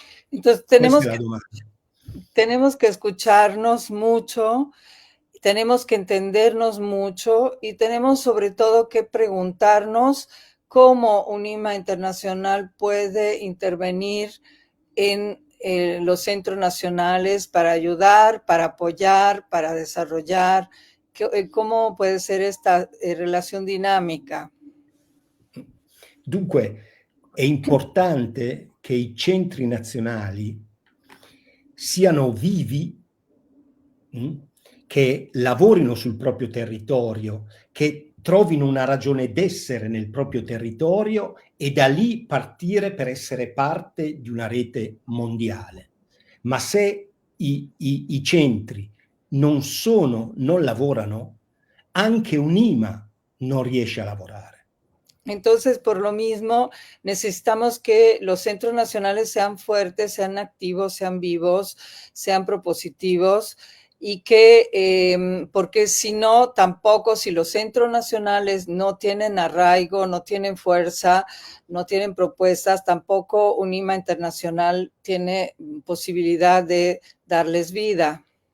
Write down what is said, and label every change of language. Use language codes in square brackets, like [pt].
[es] Entonces tenemos que escucharnos mucho, tenemos que entendernos mucho y tenemos sobre todo que preguntarnos cómo UNIMA Internacional puede intervenir en los centros nacionales para ayudar, para apoyar, para desarrollar. ¿Cómo puede ser esta relación dinámica? [it] Dunque, è importante che i centri nazionali siano vivi, che lavorino sul proprio territorio, che trovino una ragione d'essere nel proprio territorio e da lì partire per essere parte di una rete mondiale. Ma se i centri non lavorano, anche un'IMA non riesce a lavorare. [es] Entonces, por lo mismo, necesitamos que los centros nacionales sean fuertes, sean activos, sean vivos, sean propositivos y que, porque si no, tampoco, si los centros nacionales no tienen arraigo, no tienen fuerza, no tienen propuestas, tampoco UNIMA Internacional tiene posibilidad de darles vida.